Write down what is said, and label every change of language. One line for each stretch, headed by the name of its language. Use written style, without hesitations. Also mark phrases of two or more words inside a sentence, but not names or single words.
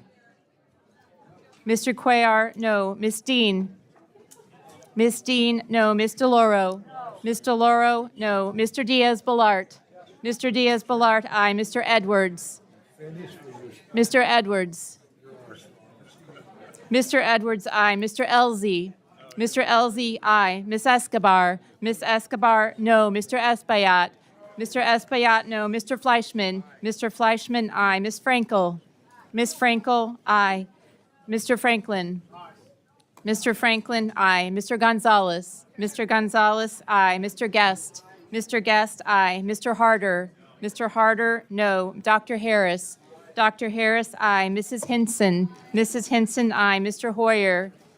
English: Mr. Cuellar, no. Miss Dean. Miss Dean, no. Miss DeLauro. Miss DeLauro, no. Mr. Diaz-Balart. Mr. Diaz-Balart, aye. Mr. Edwards. Mr. Edwards. Mr. Edwards, aye. Mr. Elzy. Mr. Elzy, aye. Miss Escobar. Miss Escobar, no. Mr. Espaillat. Mr. Espaillat, no. Mr. Fleischman. Mr. Fleischman, aye. Ms. Frankel. Ms. Frankel, aye. Mr. Franklin. Mr. Franklin, aye. Mr. Gonzalez. Mr. Gonzalez, aye. Mr. Guest. Mr. Guest, aye. Mr. Harder. Mr. Harder, no. Dr. Harris. Dr. Harris, aye. Mrs. Henson. Mrs. Henson, aye. Mr. Hoyer.